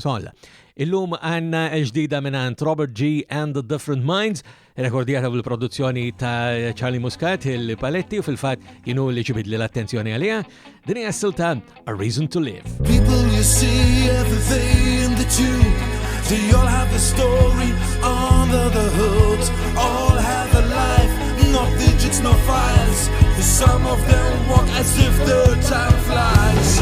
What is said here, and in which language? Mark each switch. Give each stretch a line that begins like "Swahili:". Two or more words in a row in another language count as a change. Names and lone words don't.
Maltese: Solla. Illum għandna ġdida minant Robert G and the Different Minds, rekordjata bil-produzzjoni ta' Charlie Muscat il-Paletti u fil-fatt jienu li ġibidli l-attenzjoni għaliha. Din hija s-silta A Reason to Live.
English: People you see every day in the tube, they all have a story under the hood, all have a life, no digits, no files. Some of them walk as if their time flies.